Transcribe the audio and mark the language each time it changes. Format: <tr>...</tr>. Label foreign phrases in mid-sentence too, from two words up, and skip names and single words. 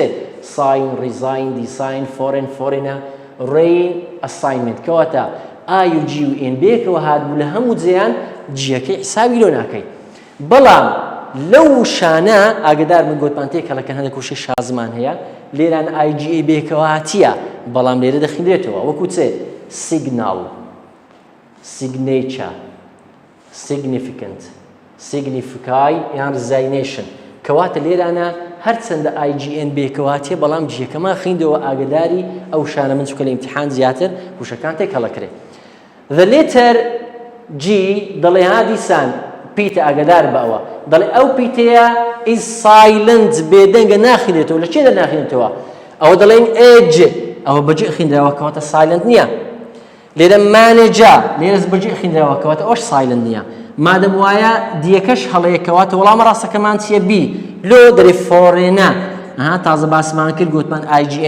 <en>sign resign design foreign reign assignment</en> <ckb>کەواتە I و G و N بەیەکەوە هات بوو لە هەموو جێیان جیەکەی حسابی لۆ ناکەی. بەڵام لەو شانە ئاگدار من گوتمان تێ کەڵەکە هەندێک وشەی شازمان هەیە لێران IGA بەیەکەوە هاتیە بەڵام لێرە دەخێنرێتەوە وەکو چێ؟</ckb> <en>signal signature significant signify</en> <ckb>یان resignation کەواتە لێرانە هەرچەندە IGN بێکەواتێ بەڵام جیەکەمان خیندەوە ئاگداری ئەو شانە من چووکە لە ئیمتیحان زیاتر وشەکان تێک هەڵەکرێ.</ckb> <en>The letter G</en> <ckb>دەڵێ ها دیسان پیتە ئاگدار بە ئەوە دەڵێ ئەو پیتەیە</ckb> <en>is silent</en> <ckb>بێدەنگە ناخێنێتەوە لە چێ دەناخێنێتەوە ئەوە دەڵێن age ئەوە بەجێ خیندراوە کەواتە silent نییە. لێرە مانێجا لێرەز بەجێ خیندراوە کەواتە ئەوش سایلنت نییە. مادەم وایە دیەکەش هەڵەیەکەواتە وەڵام ڕاستەکەمان چیە بی لۆ دەرێ فۆڕێنە تازە باسمان کرد گوتمان IGN</ckb>